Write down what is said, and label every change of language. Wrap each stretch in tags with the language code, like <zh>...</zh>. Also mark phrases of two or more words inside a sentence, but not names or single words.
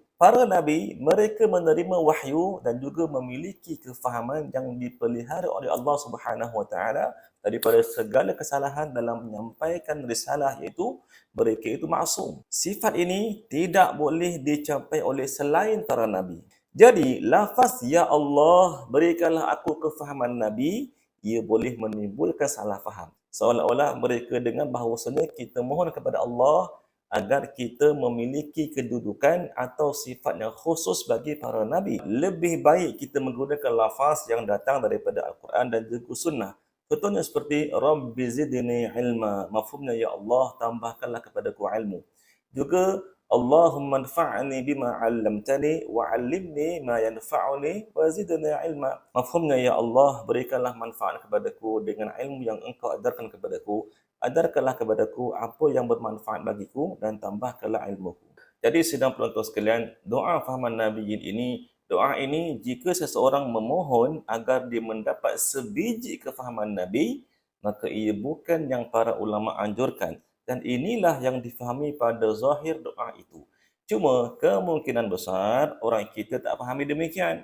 <ms>Para Nabi, mereka menerima wahyu dan juga memiliki kefahaman yang dipelihara oleh</ms> <ar>الله سبحانه وتعالى</ar> <ms>daripada segala kesalahan dalam menyampaikan risalah, iaitu mereka itu maksum. Sifat ini tidak boleh dicapai oleh selain para Nabi. Jadi, lafaz Ya Allah, berikanlah aku kefahaman Nabi, ia boleh menimbulkan salah faham. Seolah-olah mereka dengar bahawasanya kita mohon kepada Allah agar kita memiliki kedudukan atau sifat yang khusus bagi para Nabi. Lebih baik kita menggunakan lafaz yang datang daripada Al-Quran dan juga Sunnah. Contohnya seperti</ms> <ar>رب زدني علما.</ar> <ms>Mafhumnya, Ya Allah, tambahkanlah kepadaku ilmu.</ms> <ar>Juga اللهم انفعني بما علمتني وعلمني ما ينفعني وزدني علما.</ar> <ms>Mafhumnya, Ya Allah, berikanlah manfaat kepadaku dengan ilmu yang Engkau ajarkan kepadaku. Ajarkanlah kepadaku apa yang bermanfaat bagiku dan tambahkanlah ilmuku. Jadi sidang penonton sekalian, doa fahaman Nabiyyin ini, doa ini jika seseorang memohon agar dia mendapat sebiji kefahaman Nabi, maka ia bukan yang para ulama anjurkan. Dan inilah yang difahami pada zahir doa itu. Cuma kemungkinan besar orang kita tak fahami demikian.</ms>